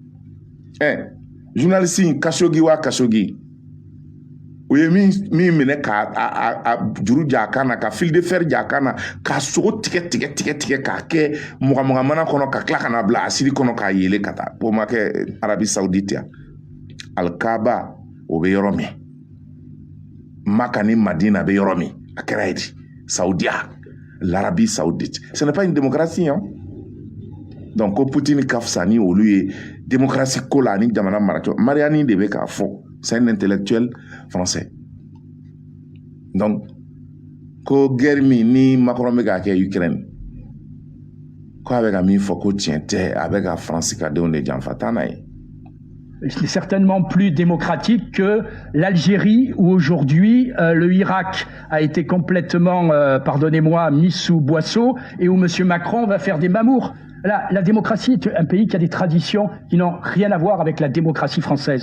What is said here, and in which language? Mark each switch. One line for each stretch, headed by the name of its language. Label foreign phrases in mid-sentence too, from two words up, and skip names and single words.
Bambara: Journaliste in Khashoggi u ye min minɛ ka juru ja a kan na ka
French: fil de fer
Bambara: ja a kan na ka sogo tigɛ k'a kɛ mugamana kɔnɔ ka tila ka na bila asiri kɔnɔ k'a yele ka taa o ma kɛ Arabie Saoudite yan Al-Kaaba o bɛ yɔrɔ min Maka ni Madina bɛ yɔrɔ min a kɛra yen de Saoudia l'Arabie Saoudite
French: ce n'est pas une démocratie hein.
Bambara: Donc ko Poutine ka fisa ni olu ye démocratie ko la ni jamana maracogo Mariani de bɛ k'a fɔ.
French: C'est un intellectuel français. Donc,
Bambara: ko guerre ni Macron bɛ k'a kɛ Ukraine, ko a bɛ ka min fɔ ko tiɲɛ tɛ, a bɛ ka France ka denw de janfa taa n'a ye.
French: C'est certainement plus démocratique que l'Algérie où aujourd'hui le Irak a été complètement, pardonnez-moi, mis sous boisseau et où M. Macron va faire des mamours. La démocratie est un pays qui a des traditions qui n'ont rien à voir avec la démocratie française.